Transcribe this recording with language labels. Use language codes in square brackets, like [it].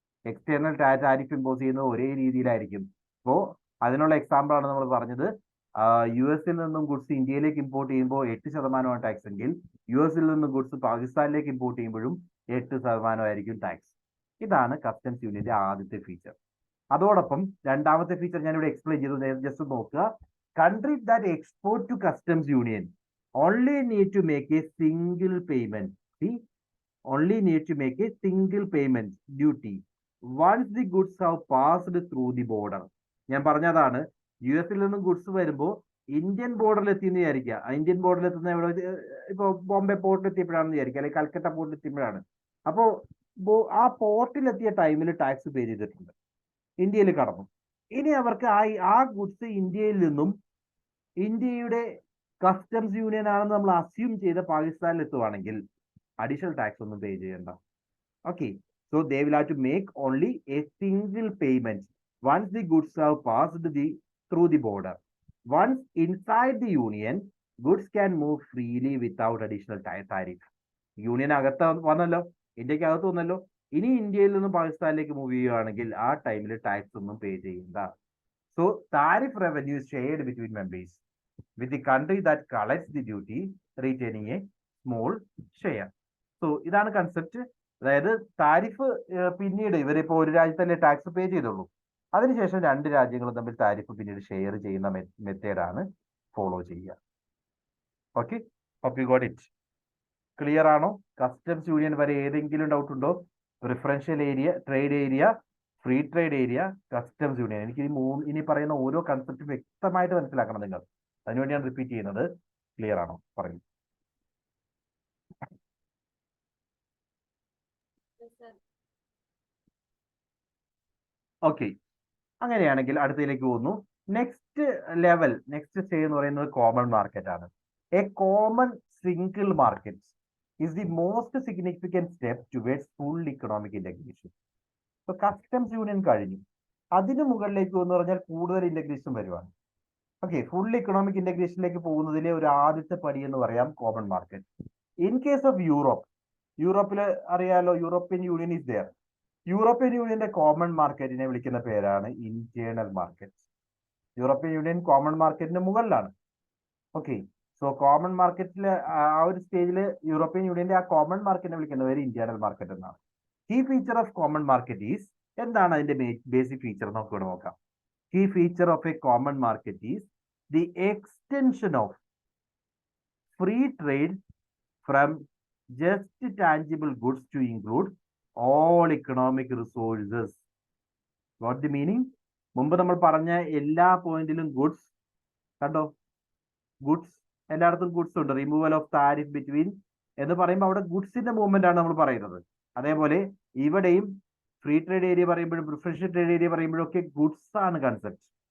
[ml] External tariff impose ചെയ്യുന്നത് ഒരേ രീതിയിലായിരിക്കും. അപ്പോൾ അതിനുള്ള എക്സാമ്പിൾ ആണ് നമ്മൾ പറഞ്ഞത്. US-ൽ നിന്നും ഗുഡ്സ് ഇന്ത്യയിലേക്ക് ഇമ്പോർട്ട് ചെയ്യുമ്പോൾ 8% ടാക്സ് എങ്കിൽ US-ൽ നിന്നും ഗുഡ്സ് പാകിസ്ഥാനിലേക്ക് ഇമ്പോർട്ട് ചെയ്യുമ്പോഴും 8% ടാക്സ്. ഇതാണ് കസ്റ്റംസ് യൂണിയന്റെ ആദ്യത്തെ ഫീച്ചർ. അതോടൊപ്പം രണ്ടാമത്തെ ഫീച്ചർ ഞാനിവിടെ എക്സ്പ്ലെയിൻ ചെയ്തു, ജസ്റ്റ് നോക്കുക. [en] Countries that export to customs union only need to make a single payment. See, only need to make a single payment duty once the goods have passed through the border. [ml] ഞാൻ പറഞ്ഞതാണ്, US-ൽ നിന്നും goods വരുമ്പോൾ Indian ബോർഡറിൽ എത്തിയെന്ന് വിചാരിക്കുക. Indian ബോർഡറിൽ എത്തുന്ന എവിടെ? ഇപ്പോൾ ബോംബെ പോർട്ടിൽ എത്തിയപ്പോഴാണെന്ന് വിചാരിക്കുക, അല്ലെങ്കിൽ കൽക്കട്ട പോർട്ടിൽ എത്തിയപ്പോഴാണ്. അപ്പോൾ ആ പോർട്ടിൽ എത്തിയ ടൈമിൽ ടാക്സ് പേ ചെയ്തിട്ടുണ്ട്, ഇന്ത്യയിൽ കടന്നു. ഇനി അവർക്ക് ആ ഗുഡ്സ് ഇന്ത്യയിൽ നിന്നും ഇന്ത്യയുടെ കസ്റ്റംസ് യൂണിയൻ ആണെന്ന് നമ്മൾ അസ്യൂം ചെയ്ത് പാകിസ്ഥാനിൽ എത്തുവാണെങ്കിൽ അഡീഷണൽ ടാക്സ് ഒന്നും പേ ചെയ്യണ്ട. [en] Okay, so they will have to make only a single payment once the goods have passed through the border. Once inside the union, goods can move freely without additional tariff. [ml] Union അകത്ത് വന്നല്ലോ, ഇന്ത്യക്ക് അകത്ത് വന്നല്ലോ. ഇനി ഇന്ത്യയിൽ നിന്നും പാകിസ്ഥാനിലേക്ക് move ചെയ്യുകയാണെങ്കിൽ ആ ടൈമിൽ ടാക്സ് ഒന്നും പേ ചെയ്യണ്ട. [en] So tariff revenue is shared between members with the country that collects the duty retaining a small share. [ml] So ഇതാണ് കൺസെപ്റ്റ്. അതായത് താരിഫ് പിന്നീട് ഇവരിപ്പോൾ ഒരു രാജ്യത്തല്ലേ ടാക്സ് പേ ചെയ്തുള്ളൂ, അതിനുശേഷം രണ്ട് രാജ്യങ്ങളും തമ്മിൽ താരിഫ് പിന്നീട് ഷെയർ ചെയ്യുന്ന മെത്തേഡാണ് ഫോളോ ചെയ്യുക. Okay, [en] Hope you got it. [ml] Clear ആണോ? കസ്റ്റംസ് യൂണിയൻ വരെ ഏതെങ്കിലും ഡൗട്ട് ഉണ്ടോ? Preferential area, trade area, free trade area, customs union. എനിക്ക് ഇനി പറയുന്ന ഓരോ കൺസെപ്റ്റും വ്യക്തമായിട്ട് മനസ്സിലാക്കണം നിങ്ങൾ. അതിനുവേണ്ടിയാണ് റിപ്പീറ്റ് ചെയ്യുന്നത്. ക്ലിയർ ആണോ? പറയൂ. ഓക്കെ, അങ്ങനെയാണെങ്കിൽ അടുത്തതിലേക്ക് പോകുന്നു. നെക്സ്റ്റ് ലെവൽ, നെക്സ്റ്റ് സ്റ്റേജ് എന്ന് പറയുന്നത് കോമൺ മാർക്കറ്റ് ആണ്. [en] A common single market is the most significant step towards full economic integration. [ml] ഇപ്പൊ കസ്റ്റംസ് യൂണിയൻ കഴിഞ്ഞു, അതിന് മുകളിലേക്ക് എന്ന് പറഞ്ഞാൽ കൂടുതൽ ഇന്റഗ്രേഷൻ വരുവാണ്. ഓക്കെ, ഫുൾ ഇക്കണോമിക് ഇന്റഗ്രേഷനിലേക്ക് പോകുന്നതിലെ ഒരു ആദ്യത്തെ പടി എന്ന് പറയാം common market. [en] in case of Europe, [ml] യൂറോപ്പില് അറിയാലോ [en] European union is there. [ml] European യൂണിയന്റെ കോമൺ മാർക്കറ്റിനെ വിളിക്കുന്ന പേരാണ് internal market. European union common മാർക്കറ്റിന് മുകളിലാണ്. ഓക്കെ, സോ കോമൺ മാർക്കറ്റിൽ ആ ഒരു സ്റ്റേജിൽ യൂറോപ്യൻ യൂണിയന്റെ ആ കോമൺ മാർക്കറ്റിനെ വിളിക്കുന്ന പേര് ഇന്റേണൽ മാർക്കറ്റ് എന്നാണ്. [en] key feature of common market is, [ml] എന്താണ് അതിന്റെ ബേസിക് ഫീച്ചർ നമുക്ക് ഇവിടെ നോക്കാം. [en] Key feature of a common market is the extension of free trade from just tangible goods to include all economic resources. What the meaning? [ml] മുമ്പ് നമ്മൾ പറഞ്ഞ എല്ലാ പോയിന്റിലും ഗുഡ്സ് കണ്ടോ, ഗുഡ്സ് എല്ലായിടത്തും ഗുഡ്സ് ഉണ്ട്. റിമൂവൽ ഓഫ് താരിഫ് ബിറ്റ്വീൻ എന്ന് പറയുമ്പോൾ അവിടെ ഗുഡ്സിന്റെ മൂവ്മെന്റ് ആണ് നമ്മൾ പറയുന്നത്. അതേപോലെ ഇവിടെയും ഫ്രീ ട്രേഡ് ഏരിയ പറയുമ്പോഴും പ്രിഫറൻഷ്യൽ ട്രേഡ് ഏരിയ പറയുമ്പോഴും ഒക്കെ ഗുഡ്സ് ആണ് കൺസെപ്റ്റ്.